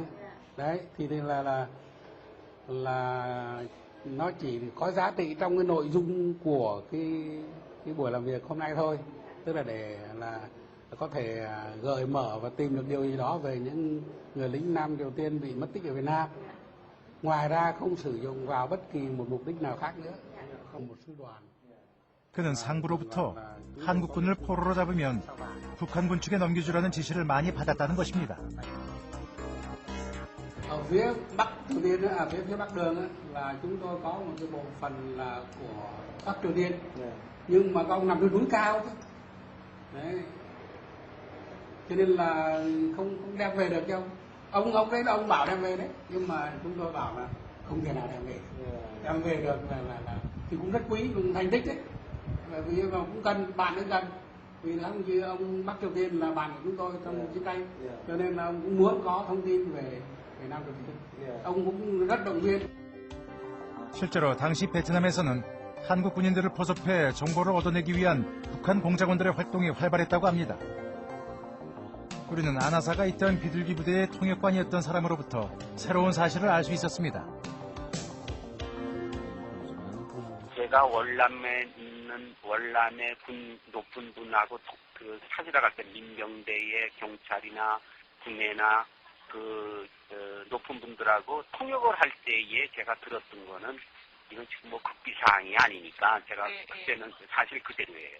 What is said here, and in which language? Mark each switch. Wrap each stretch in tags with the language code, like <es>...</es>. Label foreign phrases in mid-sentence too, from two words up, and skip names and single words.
<vi>Đấy thì là nó chỉ có giá trị trong cái nội dung của cái buổi làm việc hôm nay thôi, tức là để là có thể gợi mở và tìm được điều gì đó về những người lính Nam Triều Tiên bị mất tích ở Việt Nam. ngoài ra không sử dụng vào bất kỳ một mục đích nào khác nữa. không một sư đoàn.</vi> <ko>그는 상부로부터 한국군을 포로로 잡으면 북한군 측에 넘겨주라는 지시를 많이 받았다는 것입니다.</ko> <vi>Ở phía Bắc Triều Tiên, phía Bắc Đường là chúng tôi có một cái bộ phận là của Bắc Triều Tiên, nhưng mà ông nằm trên núi cao chứ. Đấy. Cho nên là không đem về được đâu. Ông đấy là ông bảo đem về đấy, nhưng mà chúng tôi bảo là không thể nào đem về. Đem về được là thì cũng rất quý, cũng thành tích đấy. Bởi vì mà cũng cần, bạn cũng cần. Vì là ông Bắc Triều Tiên là bạn của chúng tôi trong chiến tranh, cho nên là ông cũng muốn có thông tin về Nam Triều Tiên. ông cũng rất động viên.</vi> <ko>실제로 당시 베트남에서는 한국 군인들을 포섭해 정보를 얻어내기 위한 북한 공작원들의 활동이 활발했다고 합니다. 우리는 아나사가 있던 비둘기 부대의 통역관이었던 사람으로부터 새로운 사실을 알 수 있었습니다. 제가 월남에 있는 월남의 높은 분하고 사지라 갈 때 민병대의 경찰이나 국내나 높은 분들하고 통역을 할 때에 제가 들었던 거는 이건 지금 뭐 극비사항이 아니니까 제가 그때는 사실 그대로예요.</ko>